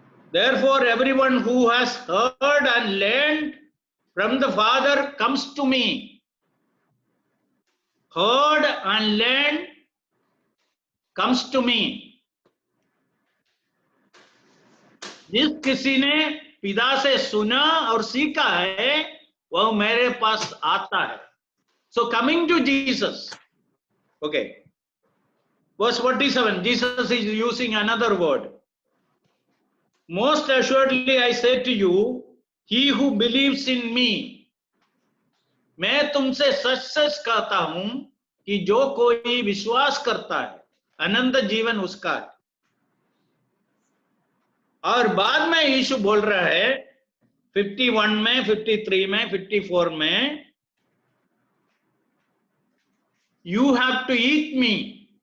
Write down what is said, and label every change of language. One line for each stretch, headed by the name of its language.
English: Therefore, everyone who has heard and learned from the Father comes to me. Heard and learned comes to me.
Hindi: जिस किसी ने पिता से सुना और सीखा है वह मेरे पास आता है.
English: So coming to Jesus. Okay. Verse 47, Jesus is using another word. Most assuredly I say to you, he who believes in me.
Hindi: मैं तुमसे सच सच कहता हूं कि जो कोई विश्वास करता है अनंत जीवन उसका है. और बाद में यीशु बोल रहा है 51 में, 53 में, 54 में,
English: You have to eat me.